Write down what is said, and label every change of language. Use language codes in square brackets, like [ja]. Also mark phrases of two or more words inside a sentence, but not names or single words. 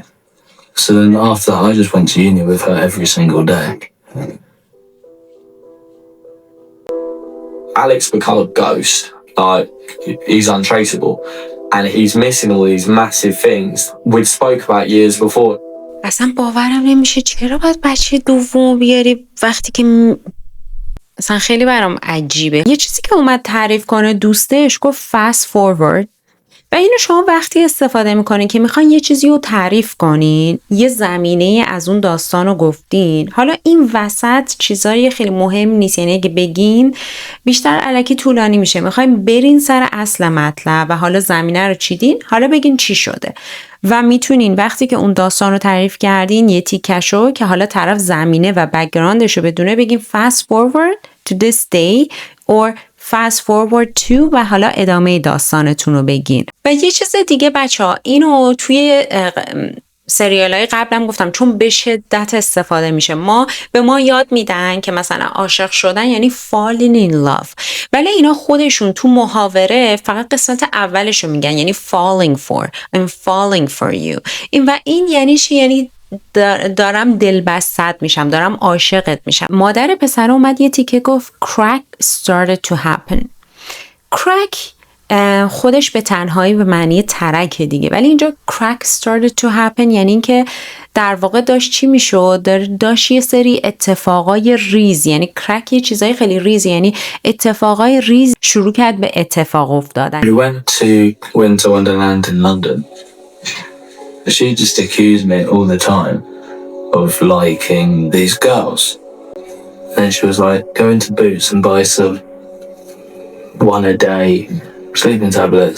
[en] So then after that, I just went to uni with her every single day. Alex became a ghost. Like, he's untraceable. And he's missing all these massive things we'd spoke about years before. [fa] اصلا باورم نمیشه چرا باید بچه دوم بیاری وقتی که اصلا خیلی برام عجیبه. یه چیزی که اومد تعریف کنه دوستش گفت [en] fast forward [fa] و اینو شما وقتی استفاده میکنین که میخواین یه چیزی رو تعریف کنین، یه زمینه از اون داستان رو گفتین، حالا این وسط چیزایی خیلی مهم نیست، یعنی اگه بگین بیشتر الکی طولانی میشه، میخواین برین سر اصل مطلب و حالا زمینه رو چیدین، حالا بگین چی شده و میتونین وقتی که اون داستان رو تعریف کردین یه تیکشو که حالا طرف زمینه و بک‌گراندش رو بدونه بگین [en] fast forward to this day or fast forward to [fa] و حالا ادامه داستانتون رو بگین. و یه چیز دیگه بچه‌ها، اینو توی سریال‌های قبلم گفتم چون به شدت استفاده میشه. به ما یاد میدن که مثلا عاشق شدن یعنی [en] falling in love، [fa] ولی اینا خودشون تو محاوره فقط قسمت اولش رو میگن، یعنی [en] falling for I'm falling for you. [fa] این یعنی چی؟ یعنی دارم دلبست میشم، دارم عاشقت میشم. مادر پسر اومد یه تیکه گفت [en] crack started to happen. [fa] crack خودش به تنهایی به معنی ترک دیگه، ولی اینجا [en] crack started to happen [fa] یعنی این که در واقع داشت چی میشد؟ داشت یه سری اتفاقای ریز، یعنی crack یه چیزای خیلی ریز، یعنی اتفاقای ریز شروع کرد به اتفاق افتادن. [en] We went to Winter Wonderland in London. She just accused me all the time of liking these girls. And she was like, go into Boots and buy some one a day sleeping tablets.